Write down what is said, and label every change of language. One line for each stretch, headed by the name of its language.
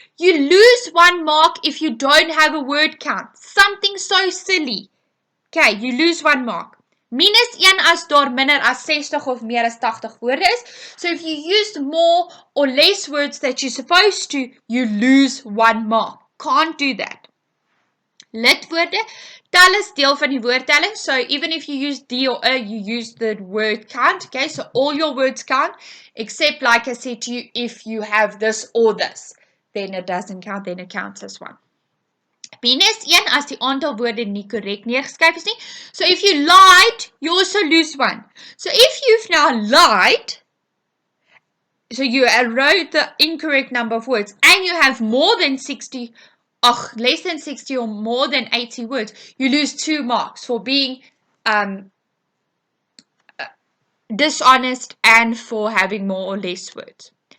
English: You lose 1 mark if you don't have a word count. Something so silly. Okay, you lose 1 mark.
Afrikaans: Minus 1 as daar minder as 60 of meer as 80 woorde is.
English: So if you used more or less words that you're supposed to, you lose 1 mark. Can't do that.
Afrikaans: Lidwoorde, tel is deel van die woordtelling.
English: So even if you use D or A, you use the word count. Okay, so all your words count, except like I said to you, if you have this or this, then it doesn't count, then it counts as 1.
Afrikaans: Minus 1 as die aantal woorde nie korrek neergeskryf is nie.
English: So if you lied, you also lose 1. So if you've now lied, so you wrote the incorrect number of words and you have more than 60, less than 60 or more than 80 words, you lose 2 marks for being dishonest and for having more or less words.